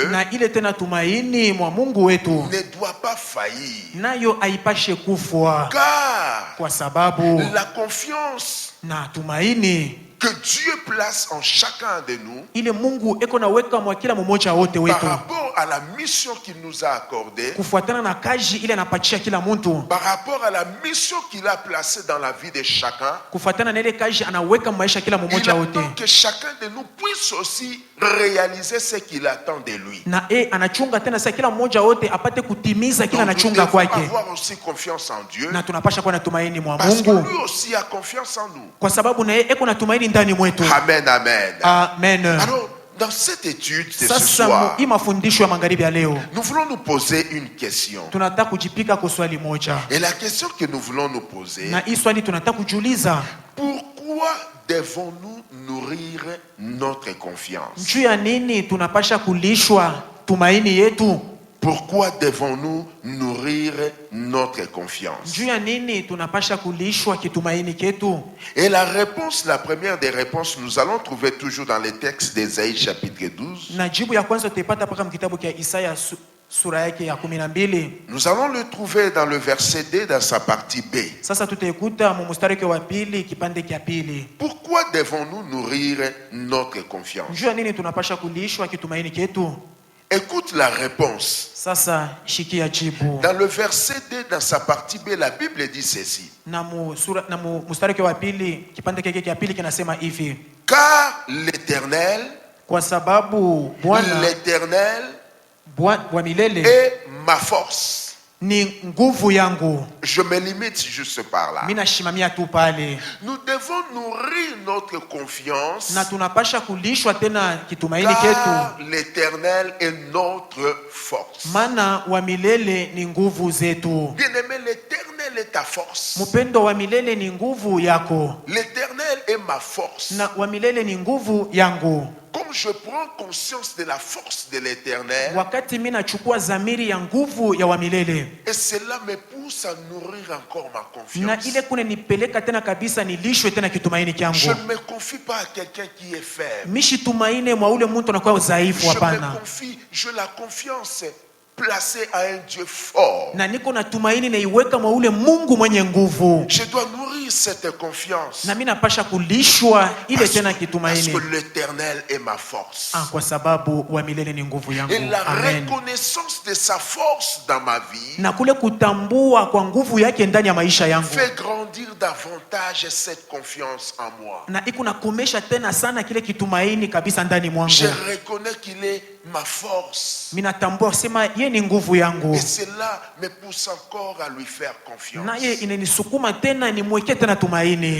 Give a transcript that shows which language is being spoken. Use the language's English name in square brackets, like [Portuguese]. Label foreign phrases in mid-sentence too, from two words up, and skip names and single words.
[Swahili] Na ile tena tumaini mwa Mungu wetu [French] ne doit pas faillir. [Swahili] nayo haipashe kufwa, [French] Car [Swahili] kwa sababu [French] la confiance [Swahili] na tumaini [French] que Dieu place en chacun de nous [Swahili] ile Mungu eko naweka mwa kila mmoja wote [French] par [Swahili] wetu [French] rapport à la mission qu'il nous a accordée, [Swahili] kufuatana na kazi ile anapachia kila mtu, [French] par rapport à la mission qu'il a placée dans la vie de chacun, [Swahili] kufuatana na ile kazi anaweka maisha kila [French] il [Swahili] mmoja wote, [French] attend que chacun de nous puisse aussi réaliser ce qu'il attend de lui. [Swahili] na anachunga tena sasa kila mmoja wote apate kutimiza kila [French] Donc, nous [Swahili] anachunga [French] devons [Swahili] kwake, [French] avoir aussi confiance en Dieu, [Swahili] na tunapasha kuwa na tumaini mwa [French] parce que [Swahili] Mungu [French] lui aussi a confiance en nous. [Swahili] kwa sababu na yeye eko na tumaini ndani mwetu. Amen, amen. Amen. [French] Alors, dans cette étude de ce [Swahili] Sasa [French] soir, [Swahili] hii mafundisho ya magharibi ya leo [French] nous voulons nous poser une question. [Swahili] tunataka kujipika kwa swali moja, [French] Et la question que nous voulons nous poser, [Swahili] na hii swali tunataka kujiuliza, [French] pourquoi devons-nous nourrir notre confiance? [Swahili] juu ya nini tunapasha kulishwa tumaini yetu? [French] Pourquoi devons-nous nourrir notre confiance? [Swahili] Juu ya nini tunapasha kulishwa kitumaini ketu? [French] Et la réponse, la première des réponses, nous allons trouver toujours dans les textes d'Ésaïe chapitre 12. [Swahili] Na jibu ya kwanza tutaipata paka mkitabu kia Isaya sura yake ya 12. [French] Nous allons le trouver dans le verset D, dans sa partie B. [Swahili] Sasa tutaikuta mu mstari wa pili kipande kia pili. [French] Pourquoi devons-nous nourrir notre confiance? [Swahili] Juu ya nini tunapasha kulishwa kitumaini ketu? [French] Écoute la réponse. [Swahili] Sasa shikia jibu. [French] Dans le verset D, dans sa partie B, la Bible dit ceci. [Swahili] Na mu mstari wa pili kipande kile kia pili kinasema hivi: [French] Car l'Éternel, [Swahili] kwa sababu Bwana [French] l'Éternel [Swahili] wa milele [French] est ma force. [Swahili] ni nguvu yangu. [French] Je me limite juste par là. [Swahili] Mimi nashimamia tu pale. [French] Nous devons nourrir notre confiance, [Swahili] Na tunapasha kulishwa tena kitumaini [French] car [Swahili] ketu, [French] l'Éternel est notre force. [Swahili] maana wa milele ni nguvu zetu. [French] Bien-aimé, l'Éternel est ta force. [Swahili] Mpendo, wa milele ni nguvu yako, [French] L'Éternel est ma force. [Swahili] na wa milele ni nguvu yangu. [French] Comme je prends conscience de la force de l'Éternel, [Swahili] Wakati mimi nachukua dhamiri ya nguvu ya wa milele, [French] et cela me pousse à nourrir encore ma [Swahili] na [French] confiance. [Swahili] ile kune nipeleka tena kabisa nilishwe tena kitumaini [French] Je [Swahili] kyangu. [French] ne me confie pas à quelqu'un qui est faible. [Swahili] Mishi tumaini mwa ule mtu anakuwa dhaifu, [French] Je me [Swahili] hapana. [French] confie, je la confiance placée à un Dieu fort. [Swahili] Na niko na tumaini naiweka mwa ule Mungu mwenye nguvu, [French] Je dois nourrir cette confiance. [Swahili] na mimi napasha kulishwa ile tena [French] Parce [Swahili] kitumaini. [French] que l'Éternel est ma force. [Swahili] Kwa sababu wa milele ni nguvu yangu. [French] Et la [Swahili] Amen. [French] reconnaissance de sa force dans ma vie [Swahili] Na kule kutambua kwa nguvu yake ndani ya maisha yangu, [French] fait grandir davantage cette confiance en moi. [Swahili] na iko nakomesha tena sana kile kitumaini kabisa ndani mwangu. [French] Je reconnais qu'il est ma force. [Swahili] Mimi natambua sema yeye ni nguvu yangu, [French] Et cela me pousse encore à lui faire confiance. [Swahili] na yeye inanisukuma tena nimwekee tena tumaini.